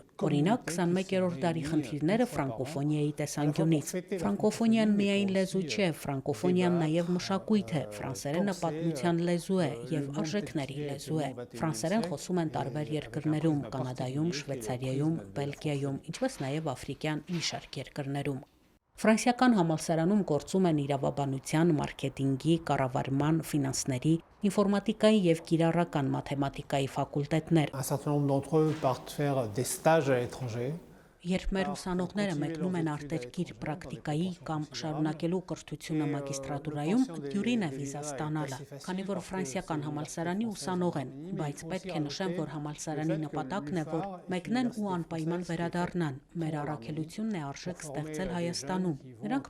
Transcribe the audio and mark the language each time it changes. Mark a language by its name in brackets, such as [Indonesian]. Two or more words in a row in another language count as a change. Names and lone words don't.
[Armenian] Օրինակ, 21-րդ դարի խնդիրները ֆրանկոֆոնիայի տեսանկյունից։ Ֆրանկոֆոնիան միայն լեզու չէ, ֆրանկոֆոնիան նաև մշակույթ է, ֆրանսերենը պատմության լեզու է եւ արժեքների լեզու։ Ֆրանսերեն խոսում են տարբեր երկրներում, Կանադայում, Շվեյցարիայում, Բելգիայում, ինչպես նաև աֆրիկյան մի շարք երկրներում։ Ֆրանսիական համալսարանում գործում են իրավաբանության, մարքեթինգի, կառավարման, ֆինանսների, ինֆորմատիկայի եւ կիրառական մաթեմատիկայի ֆակուլտետներ։ [French] Un certain nombre d'entre eux partent faire des stages à l'étranger. [Armenian] Երբ մեր ուսանողները մեկնում են արտերկիր պրակտիկայի կամ շարունակելու կրթությունը մագիստրատուրայում, դյուրին է վիզա ստանալը, քանի որ ֆրանսիական համալսարանի ուսանող են, բայց պետք է նշեմ, որ համալսարանի նպատակն է, որ մեկնեն ու անպայման վերադառնան։ Մեր առաքելությունն է արժեք ստեղծել Հայաստանում։ Նրանք